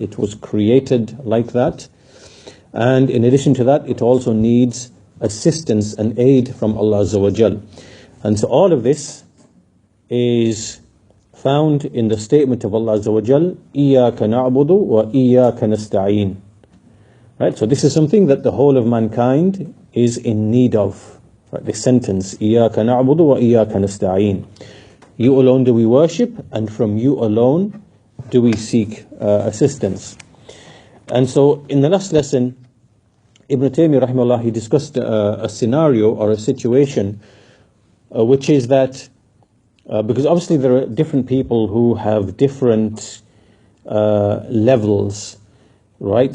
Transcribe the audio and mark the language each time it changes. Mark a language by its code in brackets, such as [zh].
[en] It was created like that. And in addition to that, it also needs assistance and aid from Allah Azza wa Jal. And so all of this is found in the statement of Allah Azza wa Jal, [ar] إِيَّاكَ نَعْبُدُ وَإِيَّاكَ نَسْتَعِينُ. [en] Right? So this is something that the whole of mankind is in need of. Right? This sentence, [ar] إِيَّاكَ نَعْبُدُ وَإِيَّاكَ نَسْتَعِينُ. [en] You alone do we worship, and from you alone do we seek assistance. And so in the last lesson, Ibn Taymiyyah rahimahullah, he discussed a scenario or a situation which is that because obviously there are different people who have different levels, right?